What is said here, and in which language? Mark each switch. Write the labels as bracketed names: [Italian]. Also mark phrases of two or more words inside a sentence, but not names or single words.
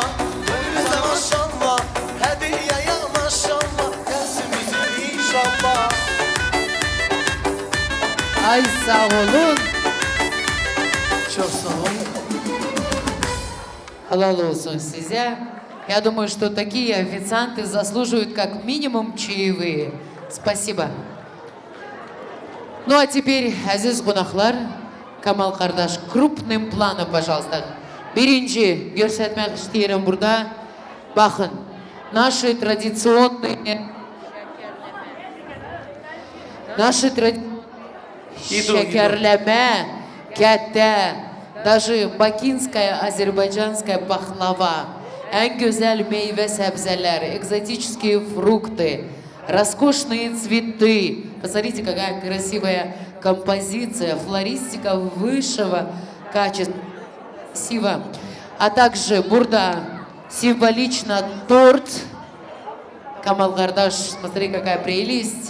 [Turkish] Toyumuza maşallah, hediyeye maşallah. Gelsin bizim inşallah. Ay sağ olun. Çok sağ olun. Halal olsun size. [Russian] Я думаю, что такие официанты заслуживают как минимум чаевые. Спасибо. Ну а теперь, [Azerbaijani] aziz qonaqlar, Kamal kardeş, [Russian] крупным планом, пожалуйста. [Turkish] Birinci göstermek isterim burada. Bakın, [Russian] наши традиционные [Turkish] şekerleme, kette, [Russian] даже бакинская, азербайджанская пахлава, [Turkish] en güzel meyve sebzeler, [Russian] экзотические фрукты, роскошные цветы. Посмотрите, какая красивая композиция, флористика высшего качества. Красиво. А также бурда, символично торт. Камал Гардаш, смотри, какая прелесть.